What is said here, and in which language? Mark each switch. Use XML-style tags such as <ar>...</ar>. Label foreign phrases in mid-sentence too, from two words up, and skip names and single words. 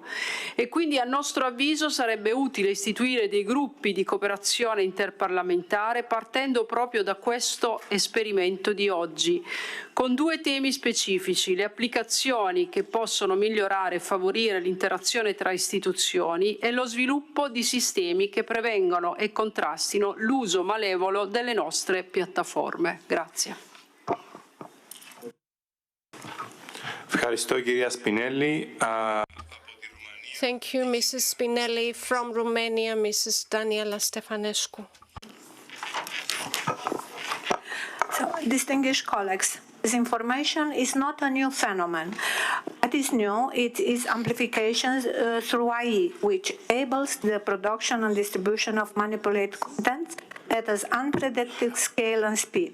<it>E quindi, a nostro avviso, sarebbe utile istituire dei gruppi di cooperazione interparlamentare partendo proprio da questo esperimento di oggi, con due temi specifici: le applicazioni che possono migliorare e favorire l'interazione tra istituzioni e lo sviluppo di sistemi che prevengano e contrastino l'uso malevolo delle nostre piattaforme. Grazie.</it> <el>Ευχαριστώ, κυρία Σπινέλη.</el> <en>Thank you, Mrs. Spinelli. From Romania, Mrs. Daniela Stefanescu. So, distinguished colleagues, disinformation is not a new phenomenon. What is new, it is amplification through AI, which enables the production and distribution of manipulated content at an unpredicted scale and speed.</en>